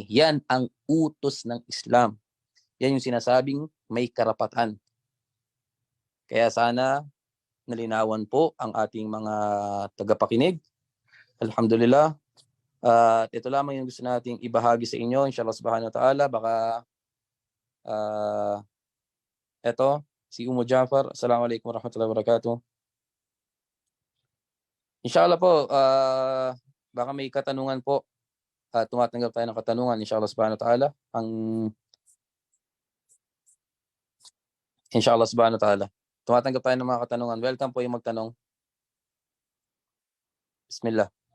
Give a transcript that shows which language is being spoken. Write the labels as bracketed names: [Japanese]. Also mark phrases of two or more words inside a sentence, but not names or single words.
[Filipino] Yan ang utos ng Islam. Yan yung sinasabing may karapatan. Kaya sana nalinawan po ang ating mga tagapakinig. Alhamdulillah. At ito lamang yung gusto nating ibahagi sa inyo. [Arabic] إن شاء الله سبحانه وتعالى. [Filipino] Baka eto, si Umu Jafar. [Arabic] السلام عليكم ورحمة الله وبركاته. [Filipino] Inshallah po, baka may katanungan po. Tumatanggap tayo ng katanungan, [Arabic] إن شاء الله سبحانه وتعالى. إن شاء الله سبحانه وتعالى. [Filipino] Tumatanggap tayo ng mga katanungan. Welcome po yung magtanong. Bismillah.